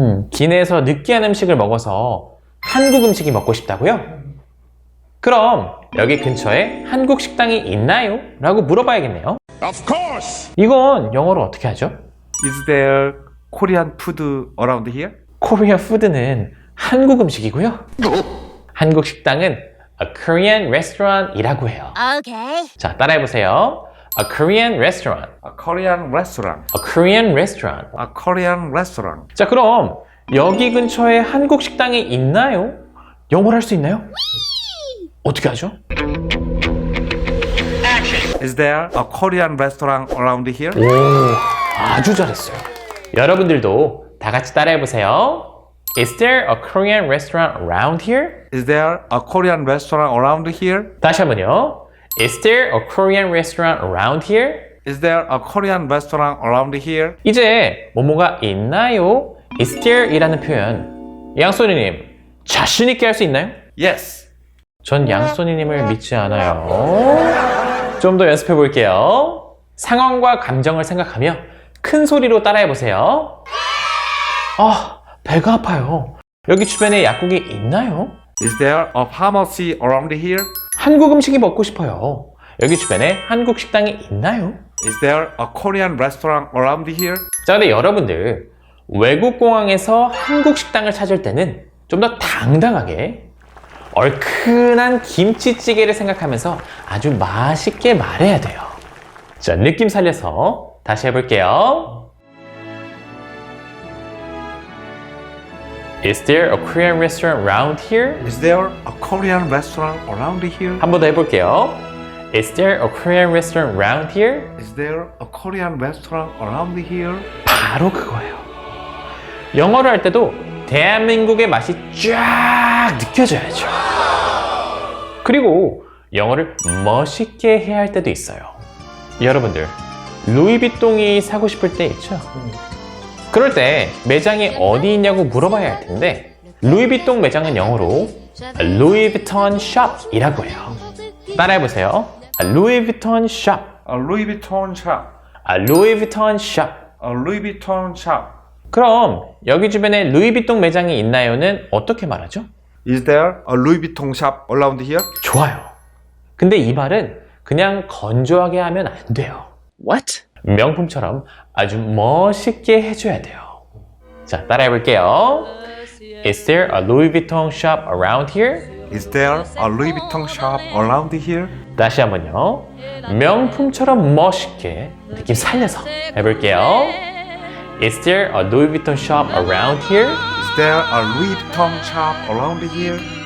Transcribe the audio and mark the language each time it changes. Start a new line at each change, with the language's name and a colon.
Korean: 기내에서 느끼한 음식을 먹어서 한국 음식이 먹고 싶다고요? 그럼 여기 근처에 한국 식당이 있나요? 라고 물어봐야겠네요.
English: Of course!
Korean: 이건 영어로 어떻게 하죠?
English: Is there Korean food around here?
Korean: 코리아 푸드는 한국 음식이고요. 한국 식당은
English: a Korean restaurant
Korean: 이라고 해요.
English: Okay.
Korean: 자, 따라해보세요.
English: A Korean restaurant. A Korean restaurant. A Korean restaurant. A Korean restaurant.
Korean: 자, 그럼 여기 근처에 한국 식당이 있나요? 영어로 할 수 있나요? 어떻게 하죠?
English: Is there a Korean restaurant around here?
Korean: 오, 아주 잘했어요. 여러분들도 다 같이 따라해보세요.
English: Is there a Korean restaurant around here? Is there a Korean restaurant around here?
Korean: 다시 한번요.
English: Is there a Korean restaurant around here? Is there a Korean restaurant around here?
Korean: 이제 뭐뭐가 있나요?
English: Is there
Korean: 이라는 표현 양소니님 자신 있게 할 수 있나요?
English: Yes.
Korean: 전 양소니님을 믿지 않아요. 좀 더 연습해 볼게요. 상황과 감정을 생각하며 큰 소리로 따라해 보세요. 아, 배가 아파요. 여기 주변에 약국이 있나요?
English: Is there a pharmacy around here?
Korean: 한국 음식이 먹고 싶어요. 여기 주변에 한국 식당이 있나요?
English: Is there a Korean restaurant around here?
Korean: 자, 근데 여러분들 외국 공항에서 한국 식당을 찾을 때는 좀 더 당당하게 얼큰한 김치찌개를 생각하면서 아주 맛있게 말해야 돼요. 자, 느낌 살려서 다시 해볼게요.
English: Is there a Korean restaurant around here? Is there a Korean restaurant around here?
Korean: 한 번 더 해볼게요.
English: Is there a Korean restaurant around here? Is there a Korean restaurant around here?
Korean: 바로 그거예요. 영어를 할 때도 대한민국의 맛이 쫙 느껴져야죠. 그리고 영어를 멋있게 해야 할 때도 있어요. 여러분들, 루이비통이 사고 싶을 때 있죠? 그럴 때 매장이 어디 있냐고 물어봐야 할 텐데 루이비통 매장은 영어로 Louis Vuitton Shop이라고 해요. 따라해보세요.
English: Louis Vuitton Shop. A Louis Vuitton shop. Louis Vuitton Shop. A Louis Vuitton shop.
Korean: 그럼 여기 주변에 루이비통 매장이 있나요는 어떻게 말하죠?
English: Is there a Louis Vuitton shop around here?
Korean: 좋아요. 근데 이 말은 그냥 건조하게 하면 안 돼요.
English: What?
Korean: 명품처럼 아주 멋있게 해줘야 돼요. 자, 따라해볼게요.
English: Is there a Louis Vuitton shop around here? Is there a Louis Vuitton shop around here?
Korean: 다시 한번요. 명품처럼 멋있게 느낌 살려서 해볼게요.
English: Is there a Louis Vuitton shop around here? Is there a Louis Vuitton shop around here?